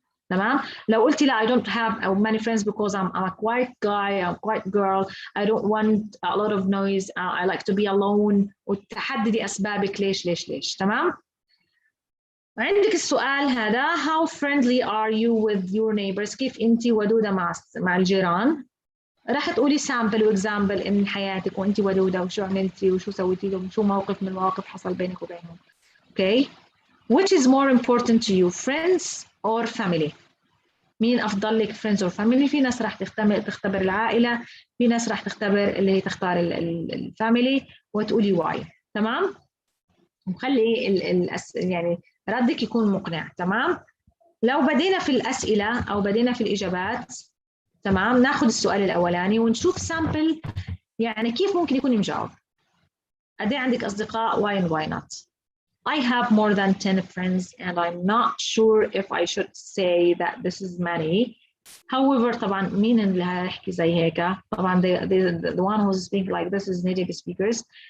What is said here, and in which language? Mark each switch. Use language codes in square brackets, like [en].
[en] تمام؟ [ar] لو قلتي لا [en] I don't have many friends because I'm a quiet guy, I'm a quiet girl, I don't want a lot of noise, I like to be alone. [ar] وتحددي أسبابك ليش. تمام؟ عندك السؤال هذا [en] how friendly are you with your neighbors؟ [ar] كيف أنت ودودة مع الجيران؟ راح تقولي sample وexample من حياتك وأنت ودودة وشو عملتي وشو سويتي وشو موقف من المواقف حصل بينك وبينهم. [en] Okay? Which is more important to you, friends or family؟ [ar] مين أفضل لك [en] friends or family؟ [ar] في ناس راح تختبر العائلة، في ناس راح تختبر اللي هي تختار الفاميلي وتقولي why. تمام؟ وخلي يعني ردك يكون مقنع. تمام؟ لو بدينا في الأسئلة أو بدينا في الإجابات تمام. ناخذ السؤال الأولاني ونشوف سامبل يعني كيف ممكن يكون مجاوب. قد إيه عندك أصدقاء؟ [en] why and why not. I have more than 10 friends and I'm not sure if I should say that this is many. However, [ar] طبعا مين اللي هيحكي زي هيك؟ طبعا [en] the one who's speaking like this is native speakers.